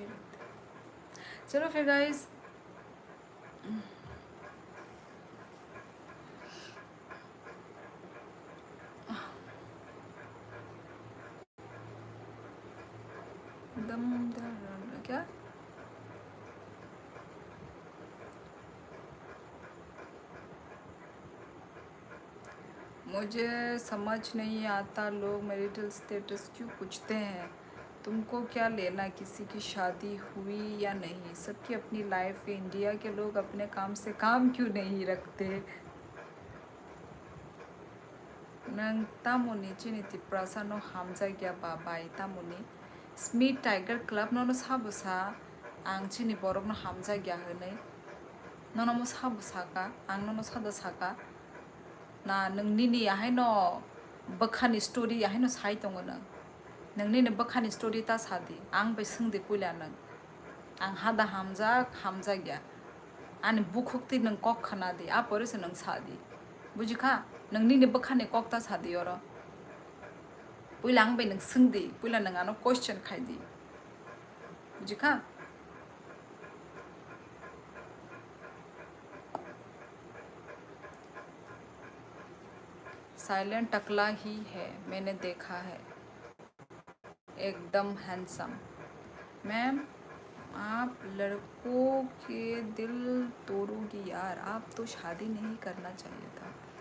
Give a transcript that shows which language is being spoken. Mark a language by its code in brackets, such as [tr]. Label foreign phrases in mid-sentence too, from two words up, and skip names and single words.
[hi] चलो फिर गाइस, दम क्या मुझे समझ नहीं आता लोग मैरिटल स्टेटस क्यों पूछते हैं। तुमको क्या लेना किसी की शादी हुई या नहीं, सबकी अपनी लाइफ है। इंडिया के लोग अपने काम से काम क्यों नहीं रखते। [trp] नंग तामुनी चिनिति प्रासानो हामजागिया बाबाई तामुनी स्मिथ टाइगर क्लब नोनो साबुसा आं चिनि बरक न हामजागिया होनै नोनो मो साबुसाका आं नोनो सादा साका ना नोंनि याहाय न बखानि स्टोरी याहाय न साइ दङ नोंनि बखानि स्टोरी ता सादि आं बे सोंदे पुला नों आं हादा हामजागिया आनि बुखुक्ति नों कक खानादि आ परसे नों सादि बुझिखा नोंनि बखानि ककता सादि और पुला आं बे नों सोंदि पुला नों आनो क्वेश्चन खाइदि बुझिखा। [hi] साइलेंट टकला ही है, मैंने देखा है, एकदम हैंडसम। मैम आप लड़कों के दिल तोड़ोगी यार, आप तो शादी नहीं करना चाहिए था।